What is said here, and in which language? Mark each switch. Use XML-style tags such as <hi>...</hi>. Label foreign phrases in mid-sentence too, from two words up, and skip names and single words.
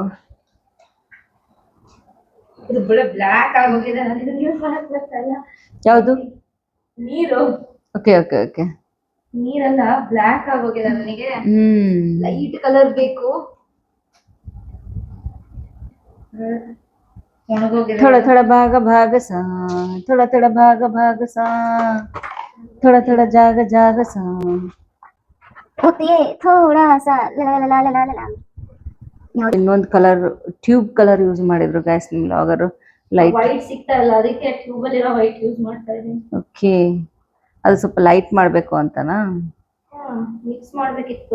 <kn>ಬ್ಲಾಕ್ ಆಗೋಗಿದೆ, ಯೂಸ್ ಮಾಡಕ್ ಬರ್ತಾ ಇಲ್ಲ. ಯಾವುದು? ನೀರು.</kn> <en>OK OK OK.</en> <kn>ನೀರೆಲ್ಲ ಬ್ಲಾಕ್ ಆಗೋಗಿದೆ ನನಗೆ. ಹ್ಮ್.</kn> <en>light colour</en> <kn>ಬೇಕು. ಒಣಗೋಗಿದೆ.</kn> <hi>ಥೋड़ा थोड़ा भाग भाग सा, थोड़ा थोड़ा भाग सा, थोड़ा थोड़ा जाग जाग सा. थोड़ा सा ಲಾ ಲಾ ಲಾ ಲಾ ಲಾ.</hi> <kn>ಇನ್ನೊಂದು</kn> <en>colour tube colour use</en> <kn>ಮಾಡಿದ್ರು ಗೈಸ್ ನಿಮ್ ಬ್ಲಾಗರ್. ಲೈಟ್ ವೈಟ್ ಸಿಗ್ತಾ ಇಲ್ಲ, ಅದಕ್ಕೆ ಟ್ಯೂಬ್ ಅಲ್ಲಿ ಇರೋ ವೈಟ್ ಯೂಸ್ ಮಾಡ್ತಾ ಇದೀನಿ. ಓಕೆ, ಅದು ಸ್ವಲ್ಪ ಲೈಟ್ ಮಾಡ್ಬೇಕು ಅಂತನಾ? ಮಿಕ್ಸ್ ಮಾಡ್ಬೇಕಿತ್ತು.</kn>